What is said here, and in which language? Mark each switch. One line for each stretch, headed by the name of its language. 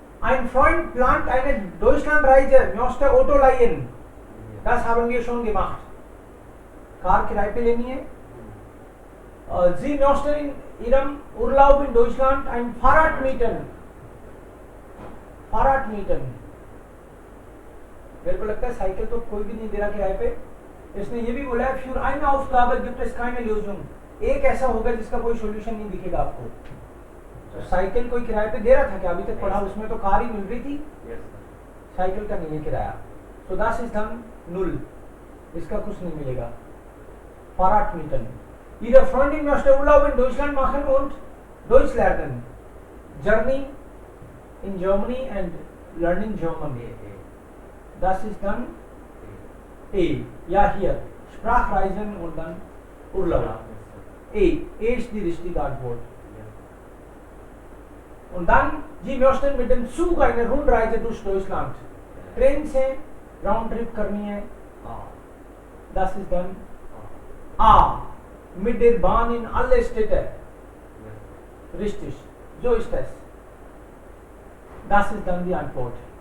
German: Ein Freund plant eine Deutschlandreise, möchte Auto leihen. Das haben wir schon gemacht.
Hindi: Car किराए पे लेनी है।
German: Sie möchten in ihrem Urlaub in Deutschland ein Fahrrad mieten. Fahrrad mieten.
Hindi: मेरे को लगता है cycle तो कोई भी नहीं दे रहा किराए पे। इसने ये भी बोला है
German: für eine Aufgabe gibt es keine Lösung.
Hindi: एक ऐसा होगा जिसका कोई सॉल्यूशन नहीं दिखेगा आपको। तो साइकिल कोई किराए पे दे रहा था क्या? अभी तक पढ़ा, उसमें तो कार ही मिल रही थी, साइकिल का नहीं है किराया।
German: So das ist dann null.
Hindi: इसका कुछ नहीं मिलेगा।
German: Fahrrad mieten. Ihre Freundin möchte Urlaub in Deutschland machen und Deutsch lernen.
English: Journey in Germany and learning German.
German: Das ist dann A. Ja, hier. Sprachreisen und dann Urlaub. A. A ist die richtige Antwort. Und dann, Sie möchten mit dem Zug eine Rundreise durch Deutschland.
Hindi: Train से round trip करनी है।
German: Das ist dann A. Mit der Bahn in alle Städte. Richtig. So ist es. Das ist dann die Antwort.